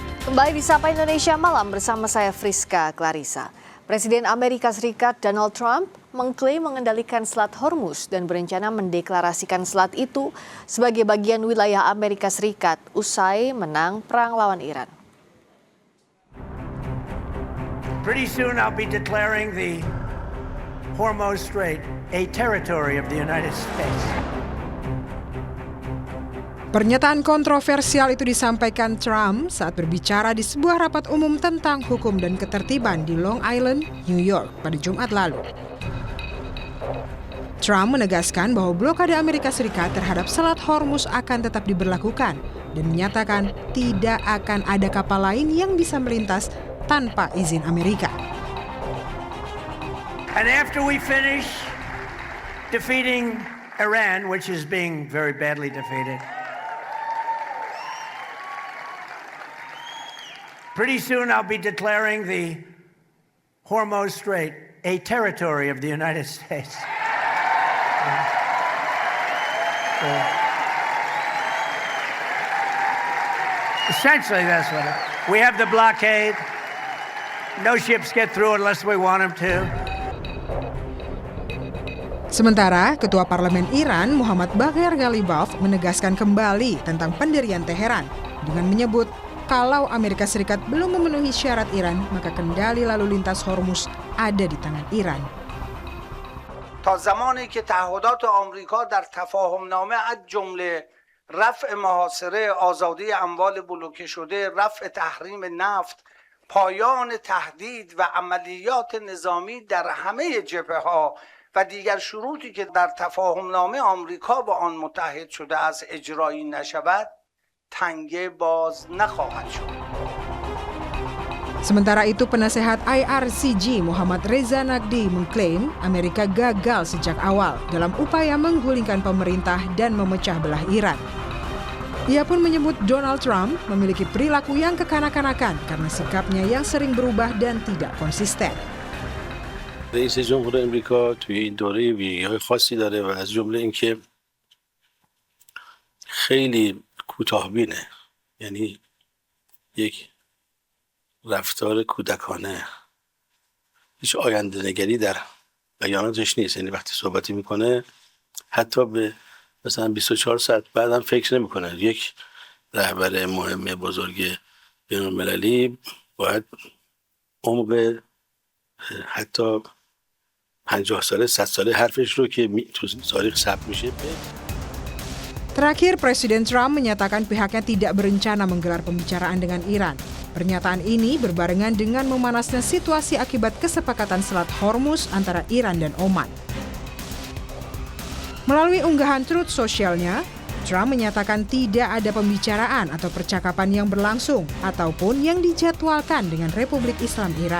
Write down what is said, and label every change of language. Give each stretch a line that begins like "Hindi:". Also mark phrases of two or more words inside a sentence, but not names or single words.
Indonesian: Kembali di Sapa Indonesia Malam bersama saya Friska Clarissa. Presiden Amerika Serikat Donald Trump mengklaim mengendalikan Selat Hormuz dan berencana mendeklarasikan selat itu sebagai bagian wilayah Amerika Serikat usai menang perang lawan Iran.
English: Pretty soon I'll be declaring the Hormuz Strait a territory of the United States.
Indonesian: Pernyataan kontroversial itu disampaikan Trump saat berbicara di sebuah rapat umum tentang hukum dan ketertiban di Long Island, New York pada Jumat lalu. Trump menegaskan bahwa blokade Amerika Serikat terhadap Selat Hormuz akan tetap diberlakukan dan menyatakan tidak akan ada kapal lain yang bisa melintas tanpa izin Amerika.
English: And after we finish defeating Iran, which is being very badly defeated, pretty soon I'll be declaring the Hormuz Strait a territory of the United States. Essentially, that's what we have the blockade. No ships get through unless we want them to.
Indonesian: Sementara, Ketua Parlemen Iran Muhammad Baghir Ghalibaf menegaskan kembali tentang pendirian Teheran dengan menyebut kalau Amerika Serikat belum memenuhi syarat Iran, maka kendali lalu lintas Hormuz ada di tangan Iran.
Persian: تا زمانی که تعهدات آمریکا در تفاهمنامه از جمله رفع محاصره آزادی اموال بلوکه شده، رفع تحریم نفت، پایان تهدید و عملیات نظامی در همه جبهه‌ها و دیگر شروطی که در تفاهمنامه آمریکا با آن متحد شده از اجرایی نشود، تنگه باز نخواهد شد.
Indonesian: Sementara itu, penasehat IRCG Muhammad Reza Naqdi mengklaim Amerika gagal sejak awal dalam upaya menggulingkan pemerintah dan memecah belah Iran. Ia pun menyebut Donald Trump memiliki perilaku yang kekanak-kanakan karena sikapnya yang sering berubah dan tidak konsisten.
Persian: رئیس جمهور امریکا توی این دوره ویژگی‌های خاصی داره و از جمله اینکه خیلی کوتاه‌بینه، یعنی یک رفتار کودکانه، هیچ آینده نگری در بیاناتش نیست. یعنی وقتی صحبتی میکنه حتی به مثلا 24 ساعت بعدم فکر نمیکنه. یک رهبر مهم بزرگ بین‌المللی باید عمق حتی 50 ساله 100 ساله حرفش رو که تو تاریخ ثبت میشه.
Indonesian: Terakhir, Presiden Trump menyatakan pihaknya tidak berencana menggelar pembicaraan dengan Iran. Pernyataan ini berbarengan dengan memanasnya situasi akibat kesepakatan Selat Hormuz antara Iran dan Oman. Melalui unggahan Truth Social-nya, Trump menyatakan tidak ada pembicaraan atau percakapan yang berlangsung ataupun yang dijadwalkan dengan Republik Islam Iran.